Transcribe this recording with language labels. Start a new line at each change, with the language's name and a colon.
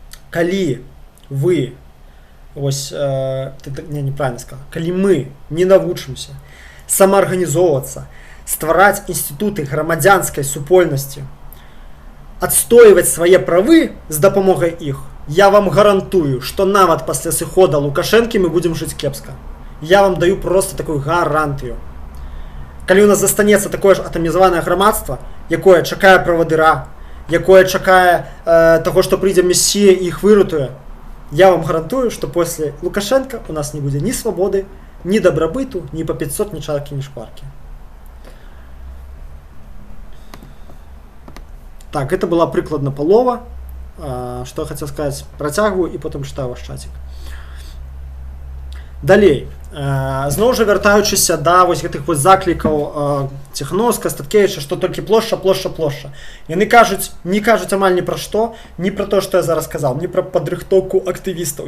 Belarusian: Калі вы Вось
Russian: неправильно сказал,
Belarusian: калі мы не навучымся самаарганізоўвацца, ствараць інстытуты грамадзянскай супольнасці, адстойваць свае правы з дапамогай іх, я вам гарантую, што нават пасля сыхода Лукашэнкі мы будзем жыць кепска.
Russian: Я вам даю просто такую гарантыю.
Belarusian: Калі у нас застанецца такое ж атамізаванае грамадства, якое чакае правадыра, якое чакае таго, што прыйдзе месія і іх выратуе, я вам гарантую, што пасля Лукашенка у нас не будзе ні свабоды, ні дабрабыту, ні па 500, ні чаркі, ні шкваркі. Так, это была прыкладна палова. Што я хацеў сказаць, працягваю і потым чытаю ваш чатик. Далей. Зноў жа вяртаючыся да вось гэтых вось заклікаў Ціхановскага, Статкевіча, што толькі плошча. Яны не кажуць амаль ні пра што, ні пра то, што я зараз казаў, ні пра падрыхтоўку актывістаў.